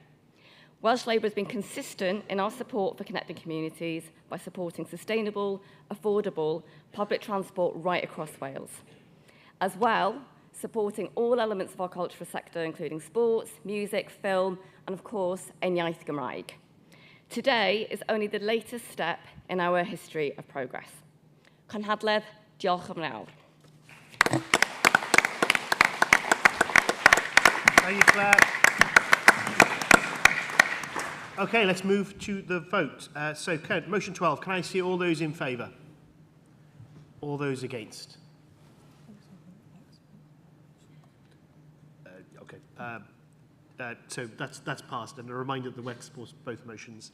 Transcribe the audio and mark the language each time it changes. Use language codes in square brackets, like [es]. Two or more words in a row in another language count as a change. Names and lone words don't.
[en] Welsh Labour has been consistent in our support for connecting communities by supporting sustainable, affordable public transport right across Wales. As well, supporting all elements of our cultural sector, including sports, music, film, and of course, [cy] yn iaith Gymraeg. [en] Today is only the latest step in our history of progress. [cy] Nghynhadledd, diolch yn fawr. [en] Thank you, Claire. Okay, let's move to the vote. Motion 12, can I see all those in favour? All those against? So that's passed, and a reminder that the WEC supports both motions.